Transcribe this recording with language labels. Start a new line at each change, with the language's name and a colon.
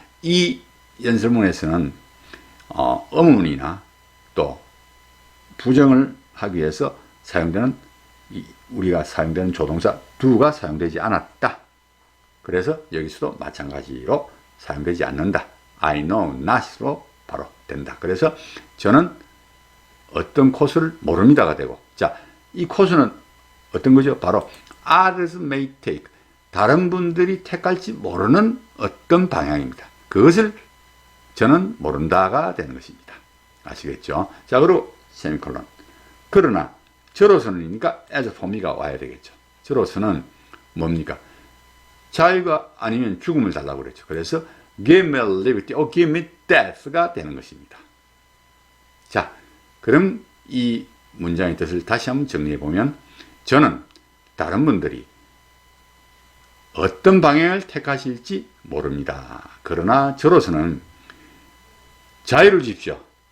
Korean: 이 연설문에서는 의문이나 또 부정을 하기 위해서 사용되는 우리가 사용되는 조동사 do가 사용되지 않았다. 그래서 여기서도 마찬가지로 사용되지 않는다.
English: I know not
Korean: 으로 바로 된다. 그래서 저는 어떤 코스를 모릅니다가 되고, 자, 이 코스는 어떤 거죠?
English: 바로 others may take.
Korean: 다른 분들이 택할지 모르는 어떤 방향입니다. 그것을 저는 모른다가 되는 것입니다. 아시겠죠? 자, 그리고 세미콜론. 그러나 저로서는이니까 as for미가 와야 되겠죠. 저로서는 뭡니까? 자유가 아니면 죽음을 달라고 그랬죠. 그래서
English: give me liberty or give me death
Korean: 가 되는 것입니다. 자, 그럼 이 문장의 뜻을 다시 한번 정리해 보면, 저는 다른 분들이 어떤 방향을 택하실지 모릅니다. 그러나 저로서는 자유를 주십시오.